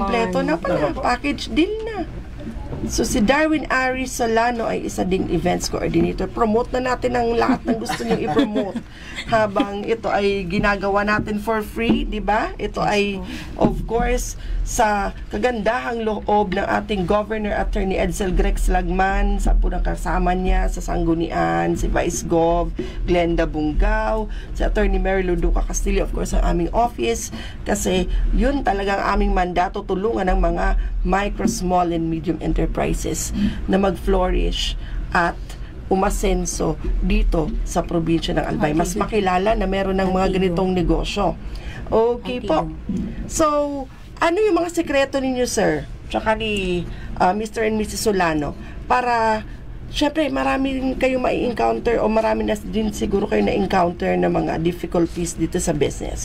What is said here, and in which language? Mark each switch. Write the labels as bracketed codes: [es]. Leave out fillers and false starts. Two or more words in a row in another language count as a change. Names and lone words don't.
[tl] kompleto na pala, [en] package deal [tl] na. So si Darwin Ari Solano ay isa ding [en] events coordinator. [tl] Promote na natin ang lahat ng gusto niyo i-promote habang ito ay ginagawa natin [en] for free, [tl] di ba? Ito ay [en] of course [tl] sa kagandahang loob ng ating Governor Attorney Edsel Grex Lagman, sa punang kasama niya sa Sanggunian, si Vice Gov Glenda Bungao, si Attorney Mary Luduca Castillo, [en] of course [tl] ang aming office, kasi yun talagang aming mandato, tulungan ng mga [en] micro, small and medium enterprises [tl] na mag-flourish at umasenso dito sa probinsya ng Albay. Mas makilala na meron ng mga ganitong negosyo. Okay po. So, ano yung mga sekreto ninyo, sir? Tsaka ni [en] Mr. and Mrs. [tl] Solano para, syempre, marami rin kayo mai-encounter o marami na din siguro kayo na-encounter na mga difficulties dito sa business.